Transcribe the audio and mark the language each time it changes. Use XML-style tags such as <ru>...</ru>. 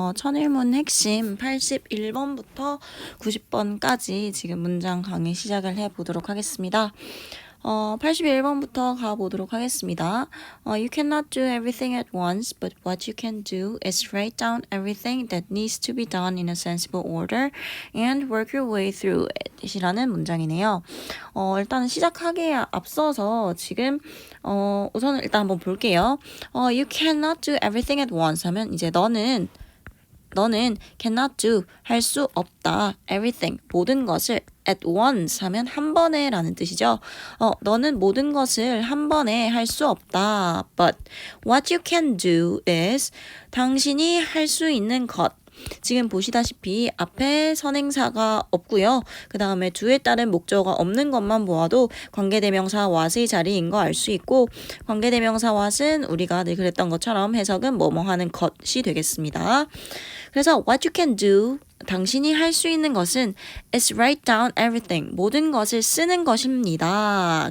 <ko>천일문 핵심 81번부터 90번까지 지금 문장 강의 시작을 해보도록 하겠습니다. 81번부터 가보도록 하겠습니다.</ko> <en>You cannot do everything at once, but what you can do is write down everything that needs to be done in a sensible order and work your way through it</en> <ko>이라는 문장이네요. 일단 시작하기에 앞서서 지금 우선은 일단 한번 볼게요.</ko> <en>You cannot do everything at once</en> <ko>하면 이제 너는</ko> <en>cannot do</en> <ko>할 수 없다 everything 모든 것을</ko> <en>at once</en> <ko>하면 한 번에 라는 뜻이죠. 너는 모든 것을 한 번에 할 수 없다.</ko> <en>But what you can do is</en> <ko>당신이 할 수 있는 것. 지금 보시다시피 앞에 선행사가 없고요. 그 다음에 주에 따른 목적어가 없는 것만 보아도 관계대명사 what의 자리인 거 알 수 있고 관계대명사 what은 우리가 늘 그랬던 것처럼 해석은 뭐뭐 하는 것이 되겠습니다. 그래서</ko> <en>what you can do</en> <ko>당신이 할 수 있는 것은</ko> <en>is write down everything</en> <ko>모든 것을 쓰는 것입니다.</ko>